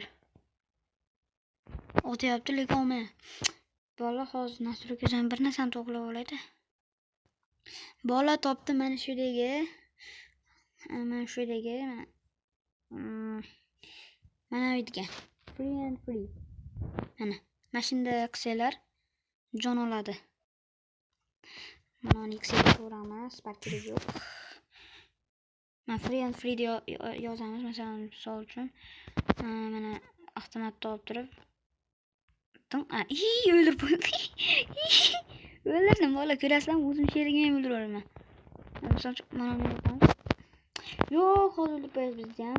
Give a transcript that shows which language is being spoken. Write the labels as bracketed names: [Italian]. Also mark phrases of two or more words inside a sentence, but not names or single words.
[Uzbek] O'tyapti, lekin olmayapti. Bola hozir nastroykadan bir narsani to'g'rilab oladi. Bola topdi mana shu yerdagi. Mana shu yerdagi mana bu yerga. [English] Free and free. [Uzbek] Mana mashina qilsalar jon oladi. Mana X'ga ko'ramiz, parkiri yo'q. Mana [English] free and free [Uzbek] deb yozamiz, masalan, misol uchun. Mana avtomatda olib turib. O'ldirib qo'ydi. O'ldirdim, bola ko'rasizlarmi? O'zim sherigimni ham o'ldiraman. Misol uchun mana buni yapamiz. Yo'q, hozir o'ldirib qo'yamiz bizni ham.